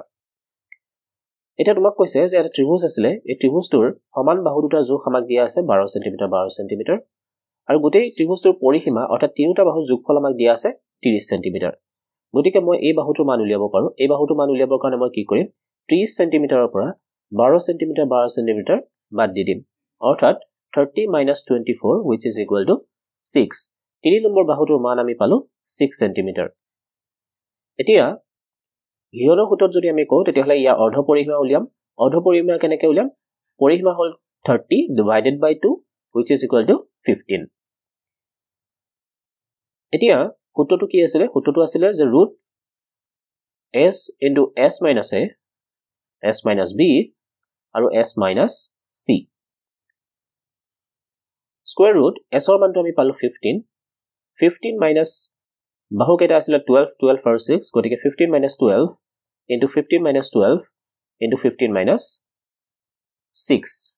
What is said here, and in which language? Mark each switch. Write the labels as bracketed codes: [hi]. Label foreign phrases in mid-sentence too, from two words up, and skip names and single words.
[as] এতিয়া তোমাক কৈছে যে এটা ত্ৰিভুজ আছিলে, এই ত্ৰিভুজটোৰ সমান বাহু দুটাৰ জোখ আমাক দিয়া আছে 12 চেণ্টিমিটাৰ 12 চেণ্টিমিটাৰ, আৰু গোটেই ত্ৰিভুজটোৰ পৰিসীমা অৰ্থাৎ তিনিটা বাহুৰ যোগফল আমাক দিয়া আছে 30 চেণ্টিমিটাৰ। গতিকে মই এই বাহুটোৰ মান উলিয়াব পাৰোঁ। এই বাহুটোৰ মান উলিয়াবৰ কাৰণে মই কি কৰিম? 30 চেণ্টিমিটাৰৰ পৰা 12 চেণ্টিমিটাৰ 12 চেণ্টিমিটাৰ বাদ দি দিম, অৰ্থাৎ 30 - 24 [en] which is equal to [as] 6। 3 নম্বৰ বাহুটোৰ মান আমি পালোঁ 6 চেণ্টিমিটাৰ। এতিয়া হিৰণৰ সূত্ৰত যদি আমি কওঁ তেতিয়াহ'লে ইয়াৰ অৰ্ধ পৰিসীমা উলিয়াম। অৰ্ধ পৰিসীমা কেনেকৈ উলিয়াম? পৰিসীমা হ'ল 30 / 2 [en] which is equal to [as] 15। এতিয়া সূত্ৰটো কি আছিলে? সূত্ৰটো আছিলে যে √s × s - a, s - b আৰু s - c। [en] square root [as] এছৰ মানটো আমি পালোঁ 15। 15 মাইনাছ বাহুকেইটা আছিলে 12, 12 আৰু 6, গতিকে 15 - 12 × 15 - 12 × 15 - 6।